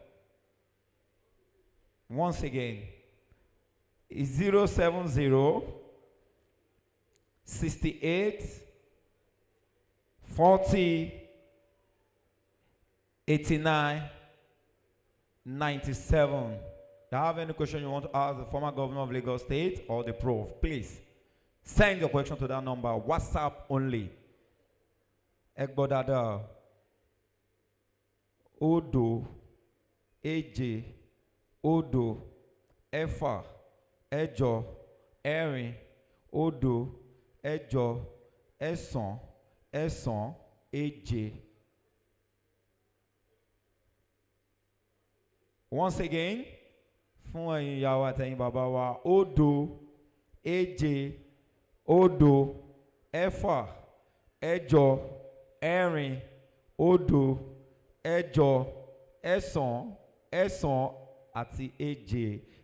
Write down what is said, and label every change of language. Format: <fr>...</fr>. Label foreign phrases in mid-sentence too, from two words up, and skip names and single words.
<en>Once again, it's 070 68 40 89 97. If you have any question you want to ask the former governor of Lagos State or the prof, please send your question to that number, WhatsApp only.</en> <yo>Egbodada. Odo. Eje. Odo. Efa. Ejo. Erin. Odo. Ejo. Ẹ̀sán. Ẹ̀sán. Eje.</yo> <en>Once again,</en> <yo>fún ẹ̀yin ìyá wa àtẹ̀yin bàbá wa, òdo, èje, òdo, ẹ̀fà, ẹ̀jọ, ẹ̀rin, òdo, ẹ̀jọ, ẹ̀sán, ẹ̀sán àti èje.</yo>